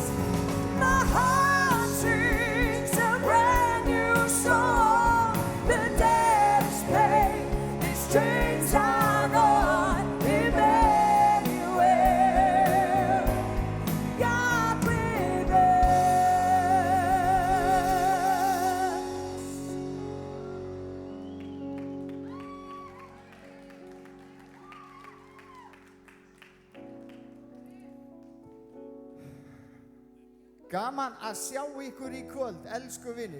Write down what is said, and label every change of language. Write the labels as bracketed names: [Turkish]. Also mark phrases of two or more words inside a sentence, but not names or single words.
[English] My heart sings a brand new song. The dead is paid, these chains are gone, Emmanuel, God with us. [Icelandic] Gaman að sjá ykkur í kvöld, elsku vinir.